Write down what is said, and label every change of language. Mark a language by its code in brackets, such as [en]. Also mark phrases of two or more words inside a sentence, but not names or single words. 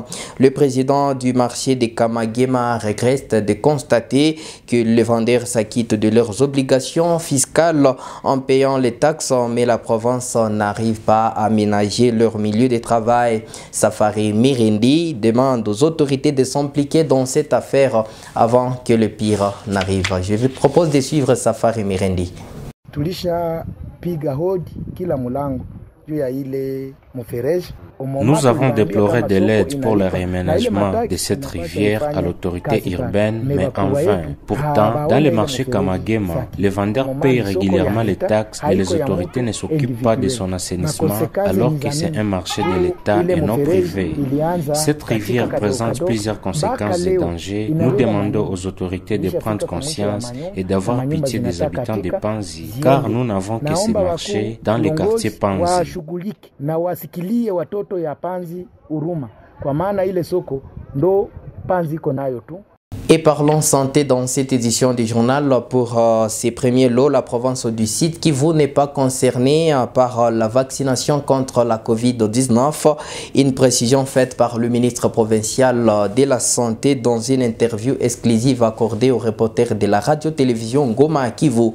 [fr] Le président du marché de Kamagema regrette de constater que les vendeurs s'acquittent de leurs obligations fiscales en payant les taxes, mais la province n'arrive pas à aménager leur milieu de travail. Safari Mirindi demande aux autorités de s'impliquer dans cette affaire avant que le pire n'arrive. Je vous propose de suivre Safari Mirindi. [sw] Tulisha piga hodi kila mulango juu ya ile mfereji. [fr] Nous avons déploré de l'aide pour le réaménagement de cette rivière à l'autorité urbaine, mais en vain. Pourtant, dans le marché Kamagema, les vendeurs payent régulièrement les taxes, mais les autorités ne s'occupent pas de son assainissement, alors que c'est un marché de l'État et non privé. Cette rivière présente plusieurs conséquences et dangers. Nous demandons aux autorités de prendre conscience et d'avoir pitié des habitants de Panzi, car nous n'avons que ces marchés dans le quartier Panzi. [sw] Ya Panzi Uruma kwa maana ile soko ndo Panzi iko nayo tu. [fr] Et parlons santé dans cette édition du journal. Pour ces premiers lots, la province du Sud Kivu n'est pas concernée par la vaccination contre la Covid-19. Une précision faite par le ministre provincial de la Santé dans une interview exclusive accordée aux reporters de la radio-télévision Goma Kivu.